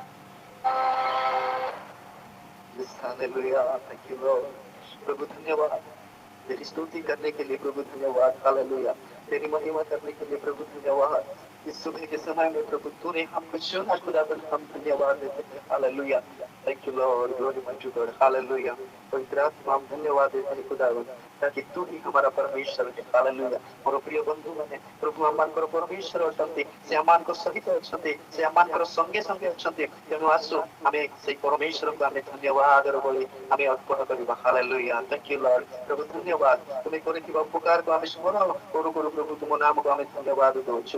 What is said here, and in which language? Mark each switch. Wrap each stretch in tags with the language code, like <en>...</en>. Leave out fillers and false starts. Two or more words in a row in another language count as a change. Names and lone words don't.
<hi>हालेलुया,</hi> <en>thank you lord.</en> <hi>प्रभु धन्यवाद तेरी स्तुति करने के लिए, प्रभु धन्यवाद। हालेलुया, तेरी महिमा करने के लिए प्रभु धन्यवाद। इस सुबह के समय में प्रभु तूने हमको चुना खुदा, हम धन्यवाद देते हैं। हालेलुया,</hi> <en>thank you lord, glory to god.</en> <hi>हालेलुया, पवित्र आत्मा हम धन्यवाद देते हैं खुदा, ताकि तू ही हमारा परमेश्वर है। हालेलुया,</hi> <or>ମୋର ପ୍ରିୟ ବନ୍ଧୁମାନେ, ପ୍ରଭୁ ଆମମାନଙ୍କର ପରମେଶ୍ୱର ଅଛନ୍ତି। ସେ ଆମମାନଙ୍କ ସହିତ ଅଛନ୍ତି, ସେ ଆମମାନଙ୍କର ସଙ୍ଗେ ସଙ୍ଗେ ଅଛନ୍ତି। ତେଣୁ ଆସୁ ଆମେ ସେଇ ପରମେଶ୍ୱରଙ୍କୁ ଆମେ ଧନ୍ୟବାଦର ବଳି ଆମେ ଅର୍ପଣ କରିବା। ହାଲେଲୁୟା,</or> <en>thank you lord.</en> <or>ପ୍ରଭୁ ଧନ୍ୟବାଦ, ତୁମେ କରିଥିବା ଉପକାରକୁ ଆମେ ସ୍ମରଣ କରୁ କରୁ ପ୍ରଭୁ ତୁମ ନାମକୁ ଆମେ ଧନ୍ୟବାଦ ଦେଉଛୁ।</or>